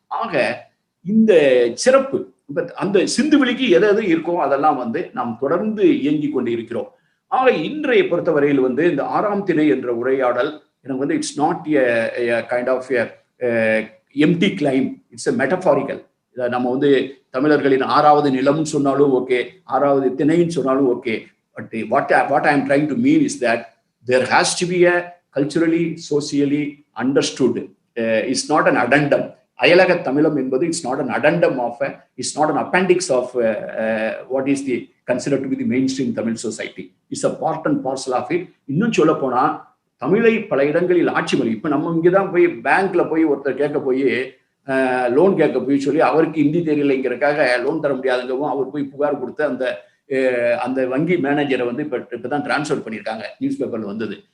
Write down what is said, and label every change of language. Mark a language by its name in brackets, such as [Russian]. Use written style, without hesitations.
[Tamil] ஆக இந்த சிறப்பு அந்த சிந்துவெளிக்கு எது எது இருக்கோ அதெல்லாம் வந்து நாம் தொடர்ந்து இயங்கி கொண்டு இருக்கிறோம். ஆக இன்றைய பொறுத்தவரையில் வந்து இந்த 6ஆம் திணை என்ற உரையாடல் எனக்கு வந்து [English] It's not kind of empty claim, it's a metaphorical. [Tamil] நம்ம வந்து தமிழர்களின் 6வது நிலம் சொன்னாலும் ஓகே, 6வது திணைன்னு சொன்னாலும் okay. [English] But what I am trying to mean is that there has to be a culturally, socially understood. It's not an addendum. [Tamil] அயலக தமிழம் என்பது [English] It's not an addendum of it's not an appendix of what is the consider to be the mainstream Tamil society. It's a part and parcel of it. [Tamil] இன்னும் சொல்ல போனா தமிழை பல இடங்களில் ஆட்சி மொழி. இப்ப நம்ம இங்கதான் போய் பேங்க்ல போய் ஒருத்தர் கேட்க போய் லோன் கேட்க போய் சொல்லி அவருக்கு ஹிந்தி தெரியலைங்கிறக்காக லோன் தர முடியாதுங்கவும் அவர் போய் புகார் கொடுத்து அந்த வங்கி மேனேஜரை வந்து இப்பதான் டிரான்ஸ்ஃபர் பண்ணியிருக்காங்க, நியூஸ் பேப்பர்ல வந்தது.